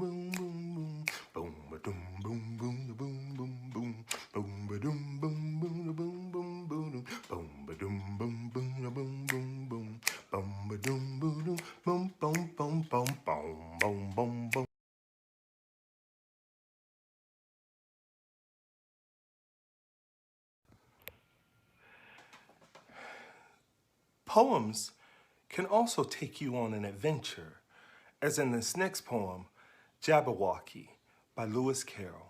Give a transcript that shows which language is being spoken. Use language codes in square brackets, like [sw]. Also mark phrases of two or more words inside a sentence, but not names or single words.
[en] boom, boom, ba-dum, boom, boom, boom, boom, boom, boom, ba-dum, boom, boom, boom, boom, boom, boom, ba-dum, boom, boom, boom, boom, boom, boom, ba-dum, boom, boom, boom, boom, boom, boom, boom, boom, boom. Poems can also take you on an adventure, as in this next poem, Jabberwocky by Lewis Carroll.